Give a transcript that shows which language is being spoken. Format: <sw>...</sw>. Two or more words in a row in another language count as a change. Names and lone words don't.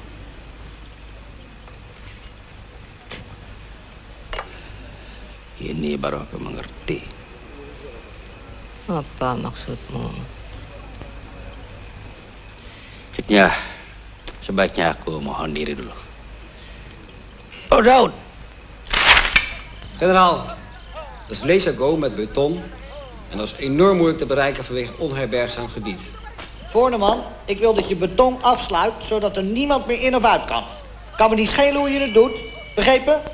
<id>Kini baru aku mengerti. Apa maksudmu? Cutnya, sebaiknya aku mohon diri dulu. Oh, Daud!</id> <nl>Generaal, dat is Lesago met beton en dat is enorm moeilijk te bereiken vanwege onherbergzaam gebied. Voorneman, ik wil dat je beton afsluit, zodat er niemand meer in of uit kan. Kan me niet schelen hoe je het doet. Begrepen?</nl>